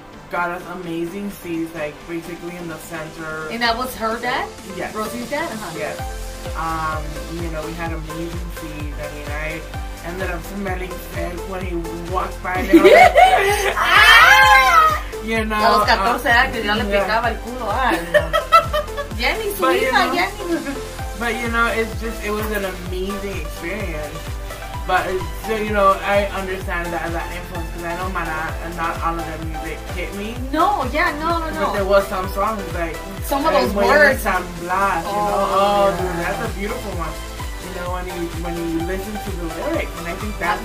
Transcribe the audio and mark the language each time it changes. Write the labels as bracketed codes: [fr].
[en] Got us amazing seats, like basically in the center. And that was her dad? Yes. Rosie's dad? Yes. You know, we had amazing seats. I mean, I ended up smelling Fed when he walked by. And like, ah! You know, [es] a los 14 años ya le picaba el culo. Jenny, su hija, Jenny. [en] But you know, it was an amazing experience. But so, you know, I understand that influence, because I know Maná and not all of their music hit me. No, yeah, no. But there was some songs like some of those words. San Blas, you know, dude, that's a beautiful one. You know, when you listen to the lyrics, and I think that